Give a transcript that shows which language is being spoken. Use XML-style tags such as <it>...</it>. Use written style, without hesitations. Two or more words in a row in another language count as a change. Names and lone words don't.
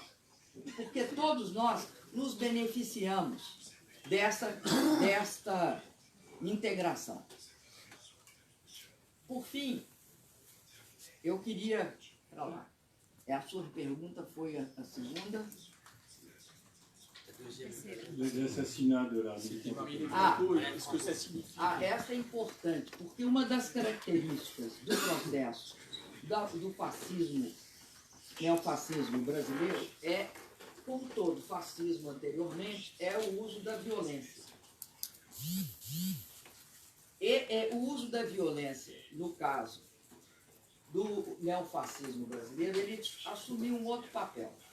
<pt>Porque todos nós nos beneficiamos desta integração. Por fim, eu queria... Para lá. A sua pergunta foi a segunda.</pt> <fr>L'assassinat de la militante. Est-ce que ça signifie?</fr> <pt>Essa é importante, porque uma das características do processo do fascismo, neofascismo brasileiro, é, como todo fascismo anteriormente, é o uso da violência. E o uso da violência, no caso do neofascismo brasileiro, ele assumiu um outro papel.</pt>